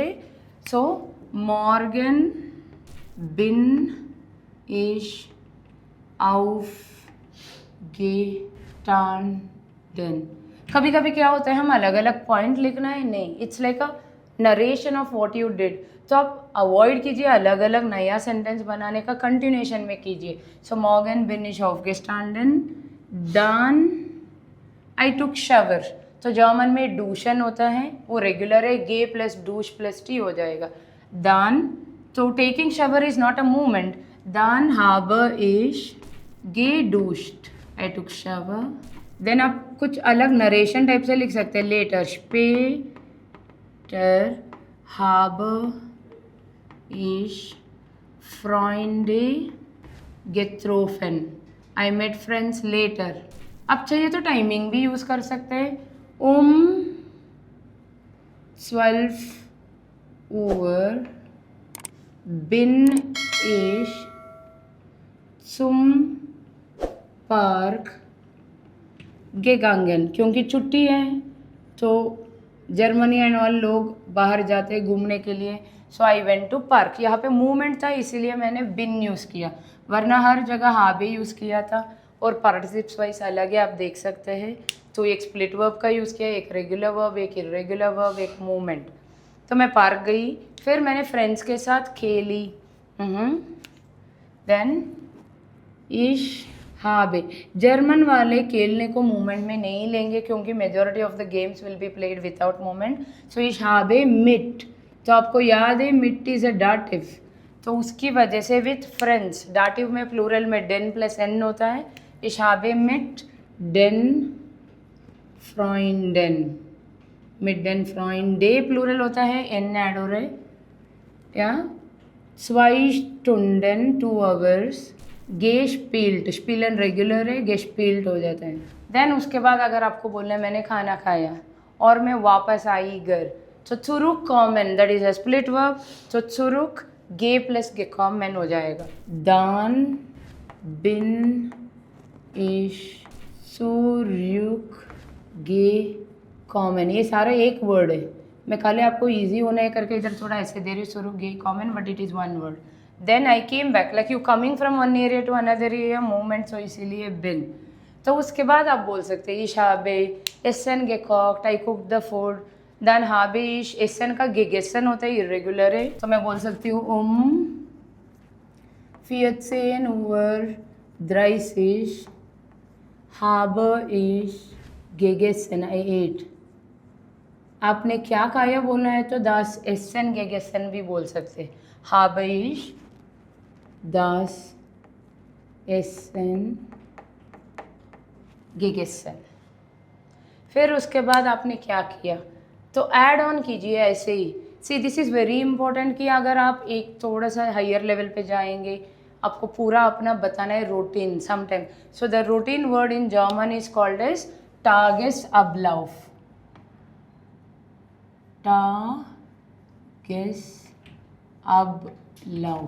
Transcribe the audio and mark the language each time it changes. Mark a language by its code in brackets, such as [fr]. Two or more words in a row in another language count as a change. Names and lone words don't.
[de] सो Morgen bin ich aufgestanden। [hi] कभी कभी क्या होता है हम अलग अलग पॉइंट लिखना है, नहीं, [en] it's like a narration of what you did. [hi] तो आप अवॉइड कीजिए अलग अलग नया सेंटेंस बनाने का, कंटिन्यूशन में कीजिए। [de] सो Morgen bin ich aufgestanden, dann [en] I took shower. [hi] तो जर्मन में डूशन होता है, वो रेगुलर है, गे प्लस डूश प्लस टी हो जाएगा। [en] dann, तो taking shower is not a movement. [de] dann habe ich geduscht, [en] I took shower. [hi] देन आप कुछ अलग [en] narration type [hi] से लिख सकते हैं। [de] लेटर später habe ich Freunde getroffen, [en] I met friends later। [hi] अब चाहिए तो टाइमिंग भी यूज़ कर सकते हैं। [de] 12 Uhr bin ich zum Park gegangen, [hi] क्योंकि छुट्टी है तो जर्मनी [en] and all [hi] लोग बाहर जाते हैं घूमने के लिए। [en] so I went to park. [hi] यहाँ पे मूवमेंट था इसीलिए मैंने बिन यूज़ किया, वरना हर जगह हाबे यूज़ किया था। और [de] Partizip zwei [hi] अलग है, आप देख सकते हैं। तो एक [en] split verb [hi] का यूज़ किया, एक [en] regular verb, [hi] एक [en] irregular verb, [hi] एक मूवमेंट। तो मैं पार्क गई, फिर मैंने फ्रेंड्स के साथ खेली। देन [de] ich habe, [hi] जर्मन वाले खेलने को मूवमेंट में नहीं लेंगे क्योंकि [en] majority of the games will be played without movement. [hi] सो [de] ich habe mit, [hi] तो आपको याद है मिट [en] is a Dativ, [hi] तो उसकी वजह से [en] with friends, [hi] डाटिव में प्लूरल में डेन प्लस एन होता है। [de] ich habe mit den Freunden, mit den Freunde [hi] प्लूरल होता है, एन ऐड हो रहा है। या 2 Stunden 2 hours गेस्पिल्ट, स्पिलन रेगुलर है, गेस्पिल्ट हो जाता है। देन उसके बाद अगर आपको बोलना है मैंने खाना खाया और मैं वापस आई घर, तो [de] zurück kommen, [en] that is a split verb. [hi] तो zurück गे प्लस gekommen हो जाएगा। [de] dann bin ich zurückgekommen, [hi] ये सारा एक वर्ड है। मैं खाली आपको ईजी होने करके इधर थोड़ा ऐसे दे रही हूँ, [de] zurückgekommen, [en] but it is one word. then I came back, like you coming from one area to another area, movement, so इसीलिए बिन। [hi] तो उसके बाद आप बोल सकते हैं [de] ich habe essen gekocht, [en] I cooked the food। [hi] then [de] habe ich, [hi] essen का gegessen होता है, इरेगुलर है, तो मैं बोल सकती हूँ 14:30 [de] habe ich gegessen, [en] I ate। [hi] आपने क्या खाया बोलना है तो [de] das Essen gegessen [hi] भी बोल सकते हैं। [de] habe ich das Essen gegessen। [hi] फिर उसके बाद आपने क्या किया तो ऐड ऑन कीजिए ऐसे ही। [en] see this is very important [hi] कि अगर आप एक थोड़ा सा [en] higher level [hi] पे जाएंगे, आपको पूरा अपना बताना है [en] routine sometime. so the routine word in German is called as Tagesablauf, Tagesablauf।